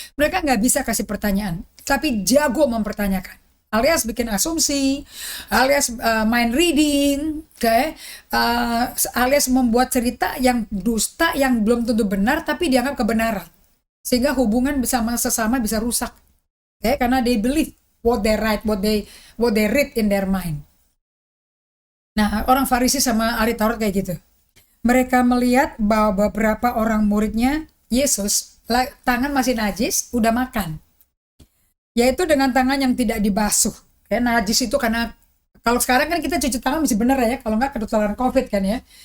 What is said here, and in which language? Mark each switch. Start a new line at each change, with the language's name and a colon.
Indonesian: Mereka nggak bisa kasih pertanyaan, tapi jago mempertanyakan. Alias bikin asumsi, alias mind reading, okay? Alias membuat cerita yang dusta, yang belum tentu benar, tapi dianggap kebenaran. Sehingga hubungan bersama sesama bisa rusak.
English: Okay? Karena they believe what they write, what they read in their mind.
Indonesian: Nah, orang Farisi sama ahli Taurat kayak gitu. Mereka melihat bahwa beberapa orang muridnya Yesus tangan masih najis, udah makan. Yaitu dengan tangan yang tidak dibasuh. Ya, najis itu karena kalau sekarang kan kita cuci tangan masih bener ya, kalau nggak ketularan COVID kan ya.